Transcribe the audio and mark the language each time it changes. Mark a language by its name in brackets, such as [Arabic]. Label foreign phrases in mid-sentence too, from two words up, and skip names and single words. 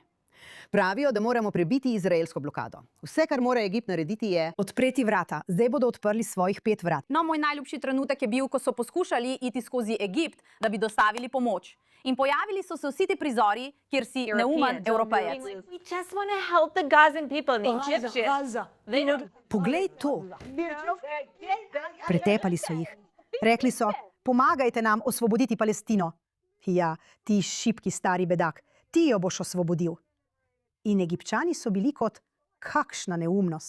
[Slovenian] Pravijo, da moramo prebiti izraelsko blokado. Vse, kar mora Egipt narediti, je odpreti vrata. Zdaj bodo odprli svojih 5 vrat. No, moj najljubši trenutek je bil, ko so poskušali iti skozi Egipt, da bi dostavili pomoč. In pojavili so se vsi ti prizori, kjer si neumen Evropejec. [English] We just want to help the Gazan people and the Egyptians. [Slovenian] Poglej to. Pretepali so jih. Rekli so, pomagajte nam osvoboditi Palestino. Ja, ti šibki stari bedak, ti jo boš osvobodil. In Egipčani so bili kot, kakšna neumnost.